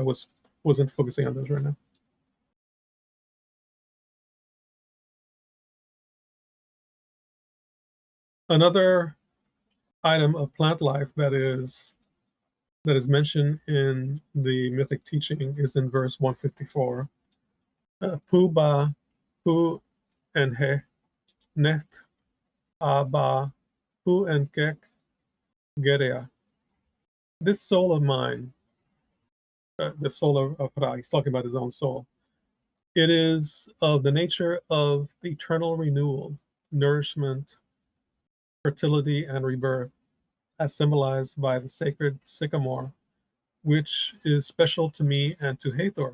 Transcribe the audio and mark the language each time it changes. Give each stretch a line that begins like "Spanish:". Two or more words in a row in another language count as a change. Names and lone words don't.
English: I wasn't focusing on those right now. Another item of plant life that is mentioned in the mythic teaching is in verse 154.
Ancient Egyptian: Pu ba pu en he net aba pu en kek gerea.
English: This soul of mine, the soul of Ra, he's talking about his own soul. It is of the nature of eternal renewal, nourishment, fertility, and rebirth, as symbolized by the sacred sycamore, which is special to me and to Hathor.